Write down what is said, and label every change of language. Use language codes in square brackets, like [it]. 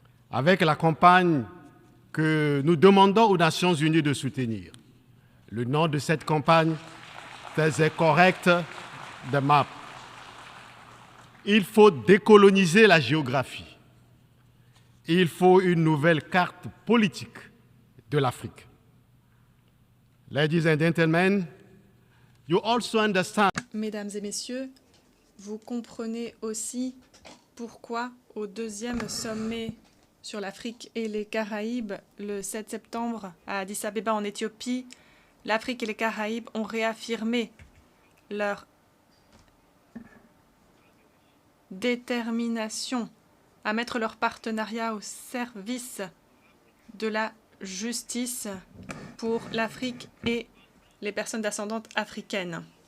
[fr] Avec la campagne que nous demandons aux Nations Unies de soutenir. Le nom de cette campagne, c'est Correct the Map. Il faut décoloniser la géographie. Il faut une nouvelle carte politique de l'Afrique. [en] Ladies and gentlemen, you also understand. [fr] Mesdames et messieurs, vous comprenez aussi pourquoi au deuxième sommet sur l'Afrique et les Caraïbes, le 7 septembre à Addis Abeba en Éthiopie, l'Afrique et les Caraïbes ont réaffirmé leur détermination à mettre leur partenariat au service de la justice pour l'Afrique et les personnes descendantes africaines.